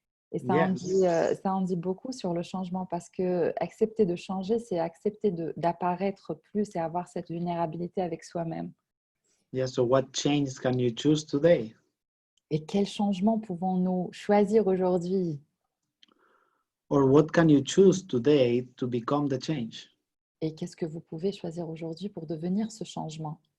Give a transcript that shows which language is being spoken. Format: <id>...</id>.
<fr>Et ça en dit beaucoup sur le changement, parce que accepter de changer, c'est accepter d'apparaître plus et avoir cette vulnérabilité avec soi-même.</fr> <en>Yeah, so what change can you choose today?</en> <fr>Et quel changement pouvons-nous choisir aujourd'hui?</fr> <en>Or what can you choose today to become the change?</en> <fr>Et qu'est-ce que vous pouvez choisir aujourd'hui pour devenir ce changement?</fr>